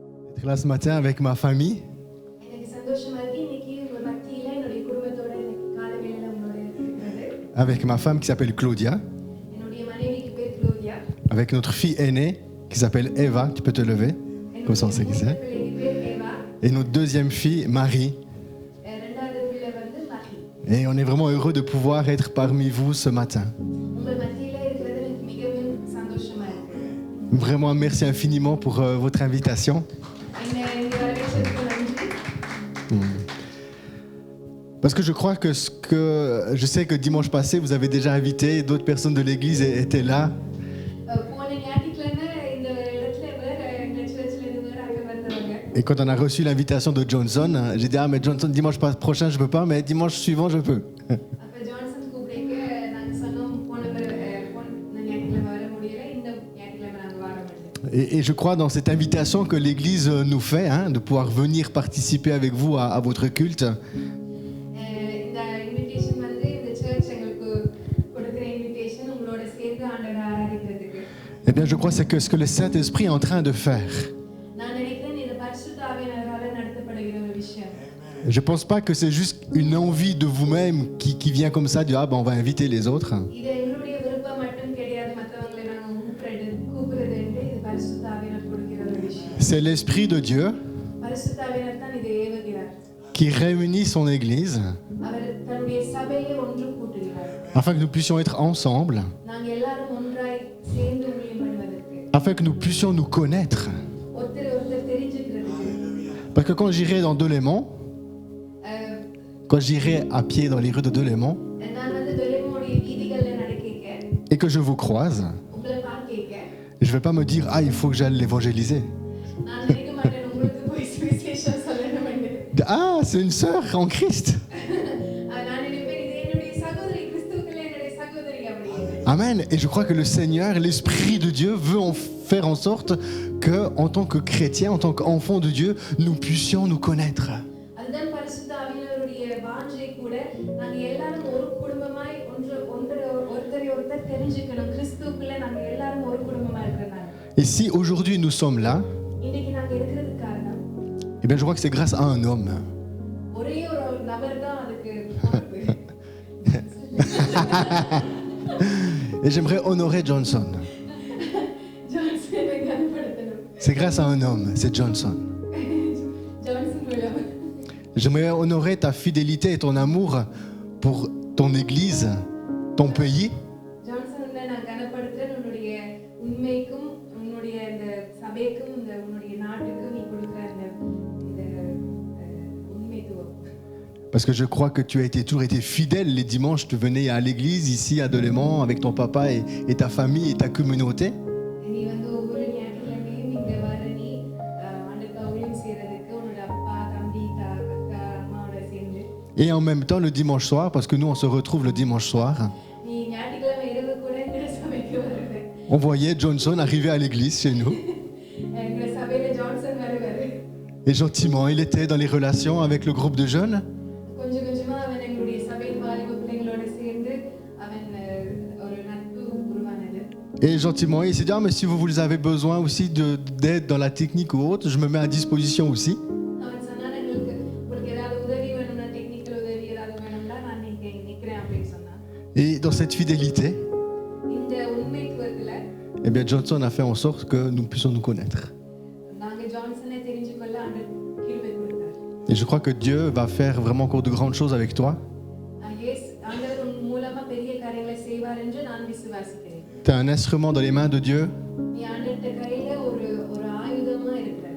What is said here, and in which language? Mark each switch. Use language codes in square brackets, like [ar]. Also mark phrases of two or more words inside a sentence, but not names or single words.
[fr] D'être là ce matin avec ma famille. [ta] எனக்கு சந்தோஷமா இருக்கு இன்னைக்கு உங்க மத்தியில என்னுடைய குடும்பத்தோட எனக்கு காலைவேளையில உங்களோட இருக்கிறது. [fr] Avec ma femme qui s'appelle Claudia. [ta] என்னுடைய மனைவிக்கு பேர் க்ளோதியா. [fr] Avec notre fille aînée qui s'appelle Eva. Tu peux te lever. Comme ça on sait qui c'est. [ta] பிள்ளைக்கு பேர் ஏவா. [fr] Et notre deuxième fille, Marie. [ta] இரண்டாவது பிள்ளை வந்து மகி. [fr] Et on est vraiment heureux de pouvoir être parmi vous ce matin. [ta] உங்கள் மத்தியில இருக்கிறது எனக்கு மிகவும் சந்தோஷமா இருக்கு. [fr] Vraiment merci infiniment pour votre invitation. [ta] இந்த வரவேற்புக்கு நன்றி. [fr] Parce que je crois que je sais que dimanche passé vous avez déjà invité, d'autres personnes de l'église étaient là. [ta] போன ஞாயிற்றுக்கிழமை இந்த இடத்துல வேற எங்க சர்ச்சில் இருந்து வேற அங்க வந்தவங்க. [fr] Et quand on a reçu l'invitation de Johnson, j'ai dit mais Johnson dimanche prochain je peux pas, mais dimanche suivant je peux. [ta] அப்ப ஜான்சன் கூப்பிடுங்க நாங்க சொன்னோம் போன ஞாயிற்றுக்கிழமை வர முடியல இந்த ஞாயிற்றுக்கிழமை நாங்க வர முடியல. [fr] Et je crois dans cette invitation que l'Église nous fait, de pouvoir venir participer avec vous à votre culte. [ta] இந்த இன்விடேஷன் வந்து இந்த சர்ச் எங்களுக்கு கொடுக்கிற இன்விடேஷன் உங்களோட சேர்ந்து ஆண்டவரை ஆராதிக்கிறதுக்கு. [fr] Eh bien, je crois que c'est ce que le Saint-Esprit est en train de faire. [ta] நான் நினைக்கிறேன் இது பரிசுத்த ஆவியானவரால நடத்தப்படுகிற ஒரு விஷயம். [fr] Je ne pense pas que c'est juste une envie de vous-même qui vient comme ça, de on va inviter les autres. [ta] இது எங்களுடைய விருப்பம் மட்டும் கிடையாது மற்றவங்களை நாங்க கூப்பிடுறது என்று இது பரிசுத்த ஆவியானவர் கொடுக்கிற ஒரு விஷயம். [fr] C'est l'Esprit de Dieu [ta] பரிசுத்த ஆவியானவர் தான் இதை ஏவுகிறார். [fr] qui réunit son Église [ta] அவர் தன்னுடைய சபையை ஒன்று கூட்டுகிறார். [fr] afin que nous puissions être ensemble, [ta] நாங்க எல்லாரும் ஒன்றாய் சேர்ந்து ஊழியம் பண்ணுவதற்கு. [fr] afin que nous puissions nous connaître. [ta] ஒருத்தர் ஒருத்தர் தெரிஞ்சுக்கிறதுக்கு. [fr] Parce que quand j'irai dans Delémont, quand j'irai à pied dans les rues de Delémont [ta] நான் வந்து தொலைமோடைய வீதிகள்ல நடக்க [fr] et que je vous croise, [ta] உங்களை பார்க்க [fr] je ne vais pas me dire il faut que j'aille l'évangéliser. [ta] நான் நினைக்க மாட்டேன் உங்களுக்கு போய் சுவிசேஷம் சொல்லணும் என்று. [fr] C'est une sœur en Christ. [ta] நான் நினைப்பேன் இது என்னுடைய சகோதரி கிறிஸ்துவுக்குள்ள என்னுடைய சகோதரி அப்படின்னு. [fr] Amen. Et je crois que le Seigneur, l'Esprit de Dieu veut en faire en sorte que, en tant que chrétiens, en tant qu'enfants de Dieu, nous puissions nous connaître. [ta] அதுதான் பரிசுத்த ஆவியானவருடைய வாஞ்சை கூட நாங்க எல்லாரும் ஒரு குடும்பமாய் ஒருத்தரை ஒருத்தர் தெரிஞ்சுக்கணும். கிறிஸ்துவுக்குள்ள நாங்க எல்லாரும் ஒரு குடும்பமா இருக்கிறனால. [fr] Et si aujourd'hui nous sommes là, [ta] இன்னைக்கு நாங்க இருக்கிறதுக்கு காரணம் [fr] eh bien je crois que c'est grâce à un homme. [ta] ஒரே ஒரு நபர் தான் அதுக்கு பொறுப்பு. [fr] Et j'aimerais honorer Johnson. [ta] ஜான்சனை கனப்படுத்தணும். [fr] C'est grâce à un homme, c'est Johnson. [ta] ஜான்சன் மூலமா [fr] J'aimerais honorer ta fidélité et ton amour pour ton église, ton pays. [ta] ஜான்சனை நான் கனப்படுத்துறேன். உன்னுடைய உண்மைக்கும் உன்னுடைய இந்த சபைக்கும் இந்த உன்னுடைய நாட்டுக்கும் நீ கொடுக்கிற இந்த உண்மைத்துவம். [fr] Parce que je crois que tu as toujours été fidèle. Les dimanches, tu venais à l'église, ici à Delémont, avec ton papa et ta famille et ta communauté. [ta] நீ வந்து ஒவ்வொரு ஞாயிற்றுக்கிழமையும் இங்க வர நீ ஆண்டுக்கு ஊழியம் செய்யறதுக்கு உன்னோட அப்பா தம்பி அக்கா அம்மாவோட சேர்ந்து. [fr] Et en même temps, le dimanche soir, parce que nous, on se retrouve le dimanche soir, [ta] நீ ஞாயிற்றுக்கிழமை இரவு கூட எங்க சபைக்கு வருது. [fr] on voyait Johnson arriver à l'église chez nous. [ta] எங்க சபையில ஜான்சன் வருவாரு. [fr] Et gentiment, il était dans les relations avec le groupe de jeunes. [ta] கொஞ்சம் கொஞ்சமா அவன் எங்களுடைய சபையின் வாலிப பிள்ளைங்களோட சேர்ந்து அவன் ஒரு நட்பு உருவானது. [fr] Et gentiment, il s'est dit mais si vous avez besoin aussi d'aide dans la technique ou autre, je me mets à disposition aussi. [ta] அவன் சொன்னான் உங்களுக்கு ஏதாவது உதவி வேணும்னா டெக்னிக்கல் உதவி ஏதாவது வேணும்னா நான் நிக்கிறேன் அப்படின்னு சொன்னான். [fr] Et dans cette fidélité, [ta] இந்த உண்மைத்துவத்துல [fr] eh bien, Johnson a fait en sorte que nous puissions nous connaître. [ta] நாங்க ஜான்சனை தெரிஞ்சுக்கொள்ள ஆண்டவர் கிருபை கொடுத்தார். [fr] Et je crois que Dieu va faire vraiment encore de grandes choses avec toi. [ta] ஆண்டவர் உன் மூலமா பெரிய காரியங்களை செய்வார் என்று நான் விசுவாசிக்கிறேன். [fr] Tu es un instrument dans les mains de Dieu [ta] நீ ஆண்டவருடைய கையில ஒரு ஆயுதமா இருக்கிற.